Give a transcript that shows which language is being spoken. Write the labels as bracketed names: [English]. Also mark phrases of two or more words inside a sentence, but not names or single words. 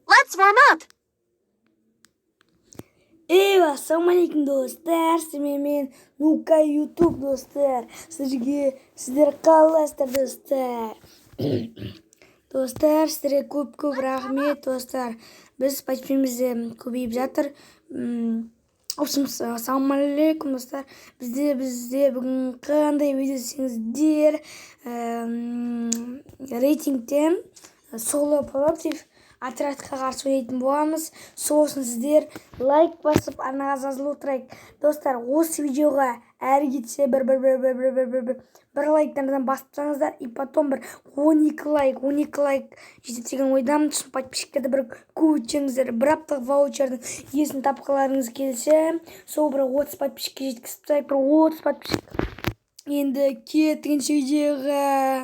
[English] Let's warm up. [Uzbek] Assalomualaikum do'stlar, men Nuka YouTube do'stlar. Sizlar qalasizlar do'stlar. Do'stlar, sizlarga ko'p rahmat do'stlar. Biz pachimiz ko'payib жатыр. Assalomu alaykum do'stlar. Bizda bugun qanday video desangizlar, reytingdan solo protiv Atratga qarshi o'ynaydigan bo'lamiz. So'sin sizlar like bosib anaqa yozib o'tiring. Do'stlar, o'z videoga [Kazakh] әргетсе bir лайктардан бассаңыздар, [Russian] и потом [Kazakh] bir 12 лайк жетеді деген ойдамын. Шын подписчиктерді бір көбейтсеңіздер, бір апталық ваучердің иесін тапқыларыңыз келсе, сол бір 30 подписчикке жеткізіп тастайық, бір 30 подписчик. Енді кеткенше видеоға.